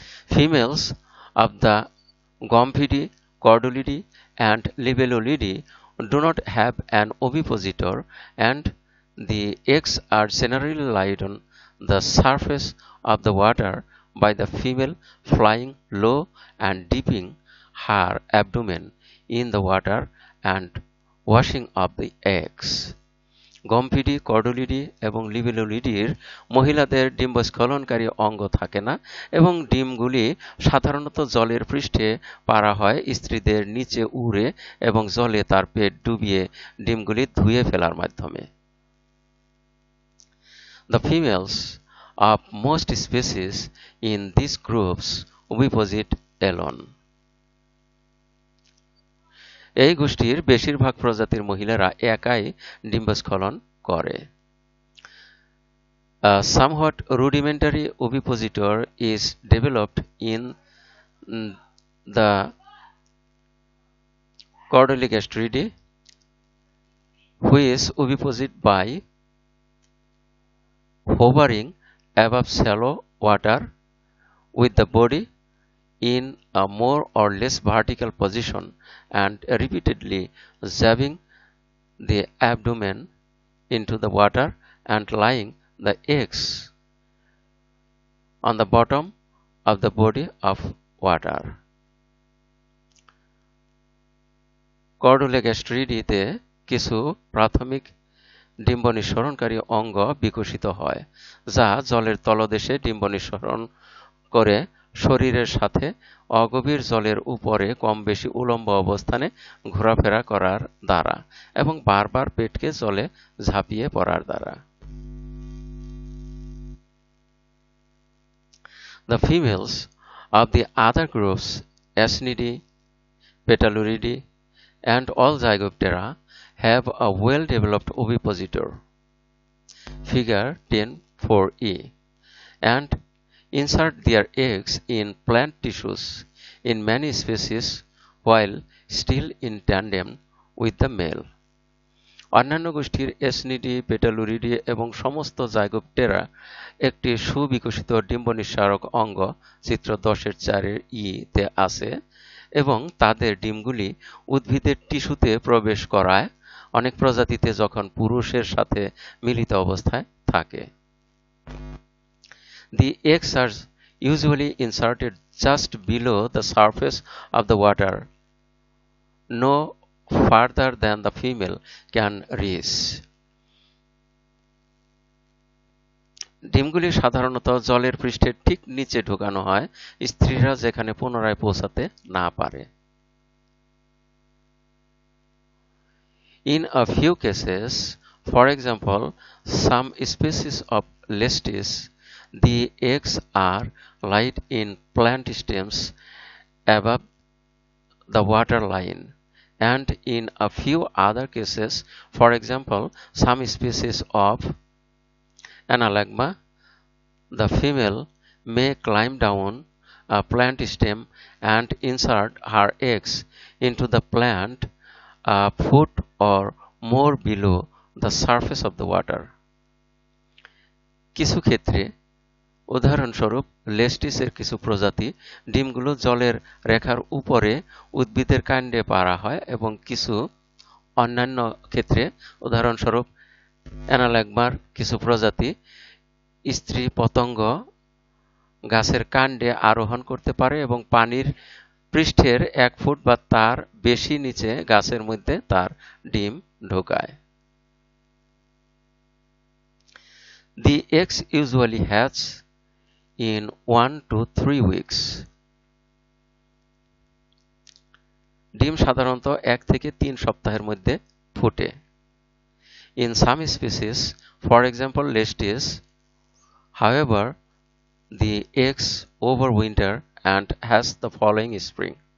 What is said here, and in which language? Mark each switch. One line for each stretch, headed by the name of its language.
English: Females of the Gomphidae, Chordulidae and Libellulidae do not have an ovipositor, and the eggs are generally laid on the surface of the water by the female flying low and dipping her abdomen in the water and washing up the eggs.
Bangla: গম্ফিডি, কর্ডুলিডি এবং লিবেলুলিডির মহিলাদের ডিম্বস্খলনকারী অঙ্গ থাকে না এবং ডিমগুলি সাধারণত জলের পৃষ্ঠে পাড়া হয় স্ত্রীদের নিচে উড়ে এবং জলে তার পেট ডুবিয়ে ডিমগুলি ধুয়ে ফেলার মাধ্যমে।
English: The females of most species in these groups oviposit alone.
Bangla: এই গোষ্ঠীর বেশিরভাগ প্রজাতির মহিলারা একাই ডিম্বস্খলন করে।
English: A somewhat rudimentary ovipositor is developed in the Chordoligostриdae, which oviposit by hovering above shallow water with the body in a more or less vertical position and repeatedly jabbing the abdomen into the water and laying the eggs on the bottom of the body of water.
Bangla: Chordoligostриdae কিছু প্রাথমিক ডিম্ব নিঃসরণকারী অঙ্গ বিকশিত হয়, যা জলের তলদেশে ডিম্ব নিঃসরণ করে শরীরের সাথে অগভীর জলের উপরে কম বেশি উলম্ব অবস্থানে ঘোরাফেরা করার দ্বারা এবং বারবার পেটকে জলে ঝাঁপিয়ে পড়ার দ্বারা।
English: The females of the other groups, Asnidae, Petalouridae, and all Zygoptera, have a well-developed ovipositor, figure 10.4e, and insert their eggs in plant tissues in many species while still in tandem with the male.
Bangla: অন্যান্য গোষ্ঠীর এসনিডি, পেটালুরিডি এবং সমস্ত জাইগোপটেরা একটি সুবিকশিত ডিম্ব নিঃসারক অঙ্গ চিত্র 10.4 তে আছে এবং তাদের ডিমগুলি উদ্ভিদের টিস্যুতে প্রবেশ করায় অনেক প্রজাতিতে যখন পুরুষের সাথে মিলিত অবস্থায় থাকে।
English: The eggs are usually inserted just below the surface of the water, no farther than the female can reach.
Bangla: ডিমগুলি সাধারণত জলের পৃষ্ঠের ঠিক নিচে ঢোকানো হয়, স্ত্রীরা যেখানে পুনরায় পৌঁছাতে না পারে।
English: In a few cases, for example, some species of Lestis, the eggs are laid in plant stems above the water line, and in a few other cases, for example, some species of Analagma, the female may climb down a plant stem and insert her eggs into the plant a foot or more below the surface of the water.
Bangla: কিছু ক্ষেত্রে, উদাহরণস্বরূপ লেস্টিসের কিছু প্রজাতি, ডিমগুলো জলের রেখার উপরে উদ্ভিদের কাণ্ডে পাড়া হয় এবং কিছু অন্যান্য ক্ষেত্রে, উদাহরণস্বরূপ অ্যানালেগমার কিছু প্রজাতি, স্ত্রী পতঙ্গ গাছের কাণ্ডে আরোহণ করতে পারে এবং পানির পৃষ্ঠের 1 ফুট বা তার বেশি নিচে গাছের মধ্যে তার ডিম ঢোকায়।
English: The eggs usually hatch in 1 to 3 weeks.
Bangla: ডিম সাধারণত 1 থেকে 3 সপ্তাহের মধ্যে ফুটে।
English: In some species, for example Lestis, however, the eggs overwinter and hatch the following spring.